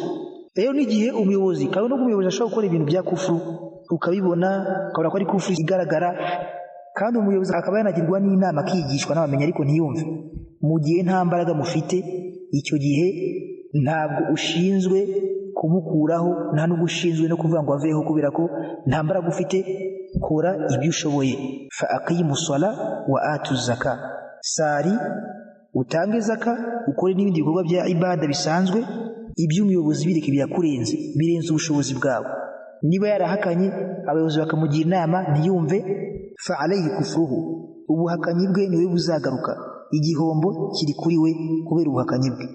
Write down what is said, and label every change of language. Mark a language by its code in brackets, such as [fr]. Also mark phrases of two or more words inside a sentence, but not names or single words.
[rw] Rero n'igihe umuyobozi, kandi n'ubwo umuyobozi ashobora gukora ibintu bya kufuru ukabibona, ukabona ko ari kufuru igaragara, kandi umuyobozi akaba yanagirwa n'inama akigishwa n'abamenya ariko ntiyumve, mu gihe nta mbaraga mufite, icyo gihe ntabwo ushinzwe kumukuraho, nta n'ubwo ushinzwe no kuvuga ngo aveho, kubera ko nta mbaraga ufite. Kora ibyo ushoboye. [ar] فأقيموا الصلاة وآتوا الزكاة, sari, [rw] utange zaka, ukore n'ibindi bikorwa bya ibada bisanzwe. Iby'umuyobozi bireke birakurenze, birenze ubushobozi bwawe. Niba yarahakanye abayobozi bakamugira inama ntiyumve, [ar] فعليه كفره, [rw] ubuhakanyi bwe niwe buzagaruka, igihombo kiri kuri we kubera ubuhakanyi bwe.